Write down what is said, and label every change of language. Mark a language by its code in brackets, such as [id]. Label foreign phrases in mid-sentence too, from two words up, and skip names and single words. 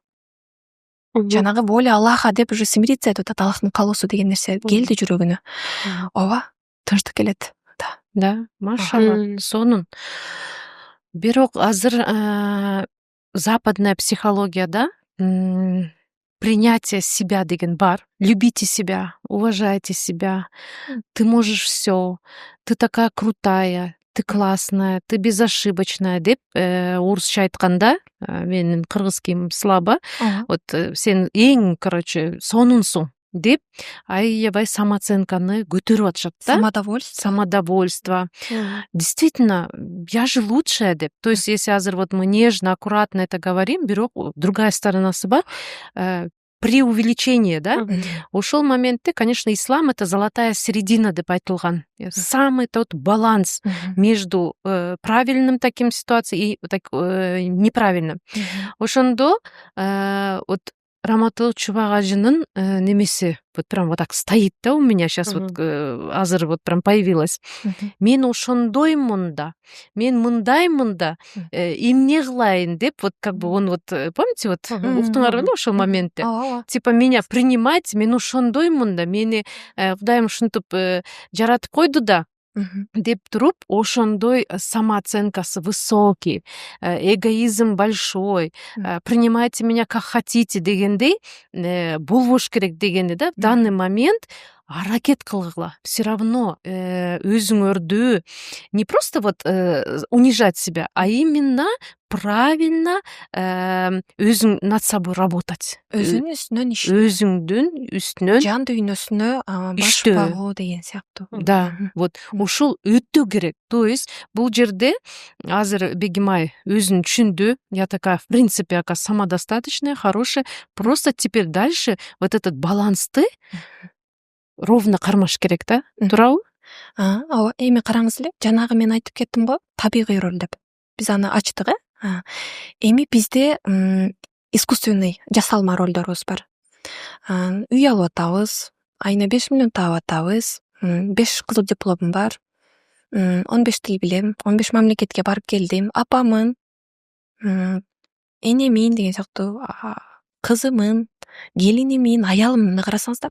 [ky] Жанагы [ru] воля Аллаха [ky] деп [ru] уже смириться [ky] этип атат, Аллахтын калоосу деген нерсе келди жүрөгүнө. Ооба, тынчтык келет. Да, машалла, сонун. Бирок азыр [ru] западная психологияда принятие себя [ky] деген бар. [ru] Любите себя, уважайте себя. Ты можешь все. Ты такая крутая, ты классная, ты безошибочная [ky] деп орусча айтканда, менин [ru] кыргызским слабо. [ky] Вот сен эң, сонунсуң деп аябай самооценканы көтөрүп атышат да. [ru] Самодовольство. Действительно, я же лучшая деп. То есть, если азыр вот мы нежно, аккуратно это говорим, бирок другая сторонасы бар, преувеличение, да. [ky] Ошол моментте, [ru] конечно, ислам — это золотая середина [ky] деп айтылган. [ru] Самый тот баланс между правильным таким ситуацией и неправильным. [ky] Ошондо вот Раматыл Чубагажынын немеси [ru] вот прям вот так стоит, да, у меня сейчас вот азыр вот прям появилась. [ky] Мен ошондоймун да, мен мындаймын да, эмне кылайын деп, [ru] вот как бы он вот, помните, вот [ky] уктуңарбы да ошол моментте? [ru] Типа меня принимать, [ky] мен ошондоймун да, мени Кудайым ушинтип жаратып койду да, деп туруп, ошондой самооценкасы [ru] высокий, эгоизм большой, принимайте меня как хотите [ky] дегендей болбош керек дегенде да, [ru] в данный момент [ky] аракет кылгыла. [ru] Все равно өзүңөрдү не просто вот унижать себя, а именно правильно өзүң над собой работать. [ky] Өзүңдүн үстүнөн жан дүйнөсүнө баш багуу деген сыяктуу. [ru] Да, вот [ky] ушул өтө керек. [ru] То есть [ky] бул жерде азыр Бегимай өзүн түшүндү. [ru] Я такая, в принципе, ака самодостаточная, хорошая. Просто теперь дальше вот этот балансты ровно [ky] кармаш керек да, туурабы? Ооба, эми караңыз эле, жанагы мен айтып кеттим го, табигый роль деп. Биз аны ачтык, эми бизде искусственный жасалма ролдорубуз бар. Үй алып атабыз, айына 5 миллион таап атабыз, 5 кызыл дипломум бар, 15 тил билем, 15 мамлекетке барып келдим, апамын, энемин деген сыяктуу, кызымын, келинимин, аялымын карасаңыздар.